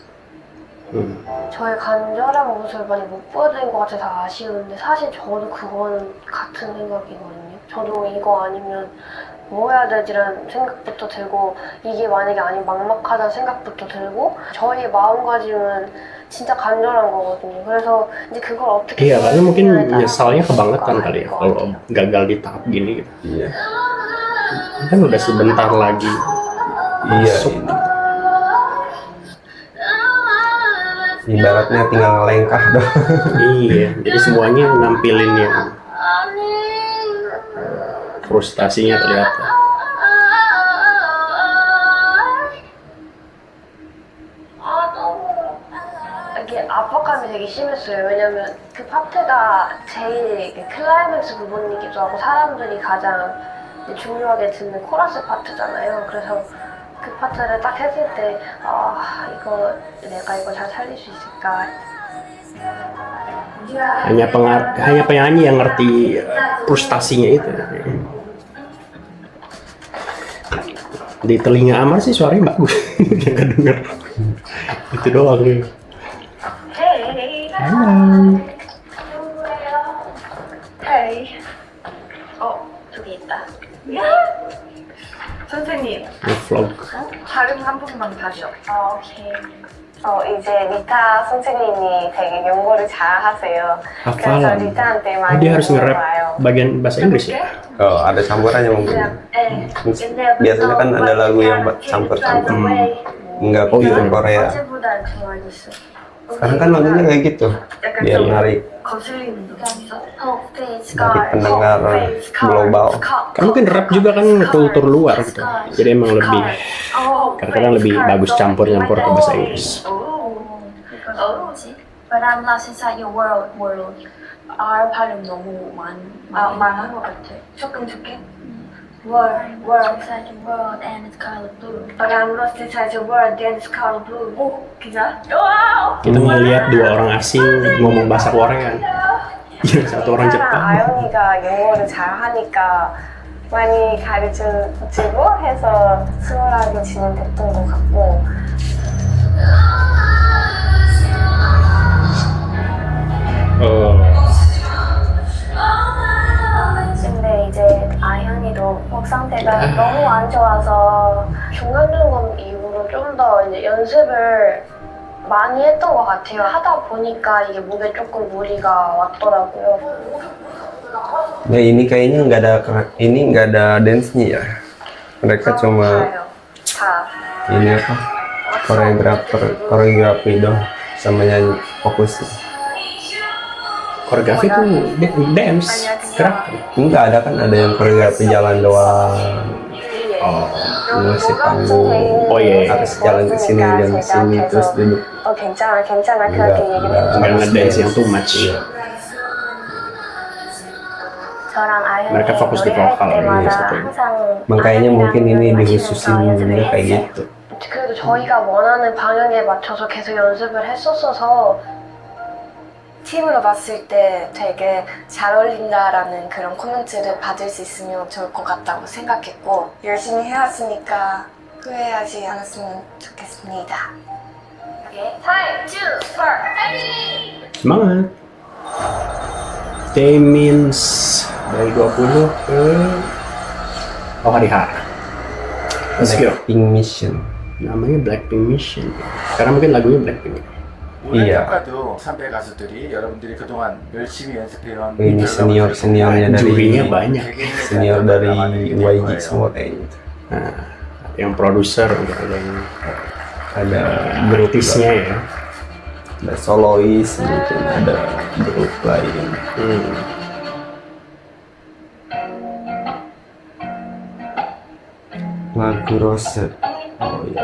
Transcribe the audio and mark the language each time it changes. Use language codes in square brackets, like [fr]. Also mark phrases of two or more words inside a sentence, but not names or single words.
[ko] 저의 간절한 모습을 많이 못 보여드린 것 같아서 아쉬운데 사실 저도 그거는 같은 생각이거든요. 저도 이거 아니면 뭐 해야 되지라는 생각부터 들고 이게 만약에 아니면 막막하다는 생각부터 들고 저희 마음가짐은 진짜 간절한 거거든요. 그래서 이제 그걸 어떻게 [id] Iya, karena mungkin [ko] 해야 [id] nyesalnya [ko] 될까 [id] kebangetan kali ya [ko] 것 [id] kalau [ko] 같아요. [id] gagal di tahap gini gitu. Iya. Kan udah sebentar lagi Iya. masuk. Ibaratnya tinggal ngelengkah doang. Iya, jadi semuanya nampilin yang frustasinya kelihatan. [ko] 이게 압박감이 되게 심했어요. 왜냐면 그 파트가 제일 클라이맥스 부분이기도 하고 사람들이 가장 중요하게 듣는 코러스 파트잖아요. 그래서 그 파트를 딱 했을 때 이거 내가 이거 잘 살릴 수 있을까? [id] Hanya penyanyi yang ngerti frustasinya itu. Di telinga Amar sih suaranya bagus, yang kedenger. Itu doang nih. Hey. Halo. [ko] Hey. 저기 있다. 선생님, [id] Nge-vlog. [ko] 촬영 한 번만 다시. 오케이. 이제 리타 선생님이 되게 연구를 잘 하세요. 그래서 [id] Hafalan. [ko] 리타한테 Oh, 많이 [id] dia harus nge-rap [ko] 물어봐요. [id] bagian bahasa Inggris ya? Oh, ada campurannya mungkin. Biasanya kan ada lagu yang campur-campur. Nggak Oh, iya. Korea. [ko] 어제보다 좋아졌어. [id] Sekarang kan lagunya kayak gitu. Biar narik [ko] 거슬리는 거 있어? [id] dari pendengar global. Kan mungkin rap juga kan kultur luar gitu. Jadi emang lebih kadang-kadang lebih bagus campur-campur ke bahasa Inggris. [en] But I'm lost inside your world. [ko] R 발음 너무 많은 것 같아. 조금 좋게. [en] World inside your world and it's color blue. But I'm lost inside your world, then it's color blue. [id] Bisa? Kita ngeliat dua orang asing ngomong bahasa Korea. Yang satu orang Jepang. [ko] 아영이가 영어를 잘 하니까 많이 가르쳐주고 해서 수월하게 진행됐던 것 같고. 근데 이제 아현이도 목 상태가 너무 안 좋아서 중간중간 이후로 좀 더 이제 연습을 많이 했던 것 같아요. 하다 보니까 이게 목에 조금 무리가 왔더라고요. [id] Nah ini kayaknya nggak ada dance-nya ya. Mereka cuma [ko] 다. [id] ini apa? Koreografi dong sama nyanyi fokus. Koreografi itu dance, gerak. Enggak ada kan ada yang koreografi jalan doang. Musik panggung. Oh, iya. Harus jalan ke sini dan ke sini terus duduk. [ko] 괜찮아 그렇게 [id] Enggak, [ko] 얘기를 [id] enggak. Nggak ngedance yang [en] too much. [ko] 저랑 아현이 [id] Mereka fokus di vokal, [ko] 노래할 [id] iya, [ko] 때마다 [id] satu. [ko] 항상 [id] Makanya mungkin ini [ko] 아현이랑 [id] dihususin [ko] 연습을 [id] kayak [ko] 했어요. [id] gitu. [ko] 그래도 저희가 원하는 방향에 맞춰서 계속 연습을 했었어서 팀으로 봤을 때 되게 잘 어울린다라는 그런 코멘트를 받을 수 있으면 좋을 것 같다고 생각했고 열심히 해왔으니까 후회하지 않았으면 좋겠습니다. 오케이, 3, 2, 1, [id] Semangat. Taemins dari 20 ke hari H. [en] Let's go. Blackpink Mission. [id] Namanya Blackpink Mission. Karena mungkin lagunya Blackpink. Iya. [ko] 아까도 선배 가수들이 여러분들이 그동안 열심히 연습해온 [id] Ini seniornya dari Jurinya banyak. senior dari YG semua kayaknya. Nah, yang produser ada yang Ada Britisnya ya. ada solois mungkin ada grup lain. Lagu Rose. Oh iya.